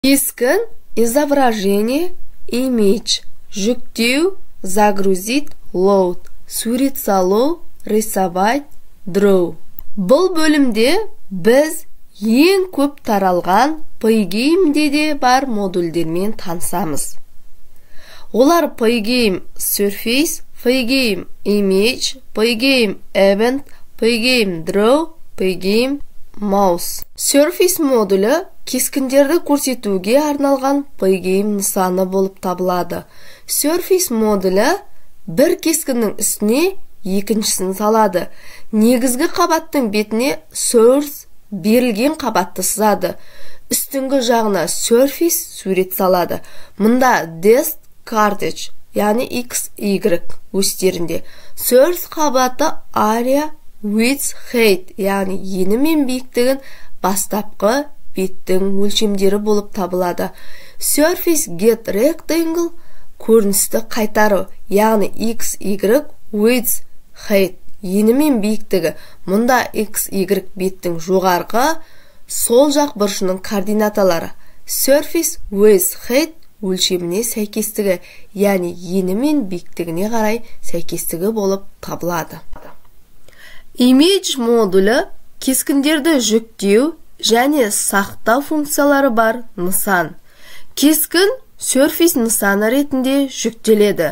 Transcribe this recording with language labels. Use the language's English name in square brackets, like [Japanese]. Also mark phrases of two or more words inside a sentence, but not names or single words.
[Kazakh] Кескін изображение, image, жүктеу, загрузить, load, сурет салу, рисовать, draw. Бұл бөлімде біз ең көп таралған Pygame-де де бар модульдермен танысамыз. Олар Pygame Surface, Pygame Image, Pygame Event, Pygame Draw, Pygame Mouse. Surface модулі кескіндерді көрсетуге арналған Pygame нысаны болып табылады. Surface модулі бір кескіннің үстіне екіншісін салады. Негізгі қабаттың бетіне source берілген қабатты сызады. Үстіңгі жағына surface сурет салады. Мұнда [English] depth cartridge, [Kazakh] яғни X, Y өстерінде. Source қабаты [English] area, width, height, [Kazakh] яғни ені мен биіктігін бастапқы беттің өлшемдері болып табылады. Surface get rectangle көріністі қайтару, яғни X, Y, [English] width, height, [Kazakh] ені мен биіктігі. Мұнда X, Y беттің жоғарғы, сол жақ бұрышының координаталары. [English] Surface with height [Kazakh] өлшеміне сәйкестігі, яғни ені мен биіктігіне қарай сәйкестігі болып табылады. Image модулі кескіндерді жүктеу және сақтау функциялары бар нысан. Кескін Surface нысаны ретінде жүктеледі.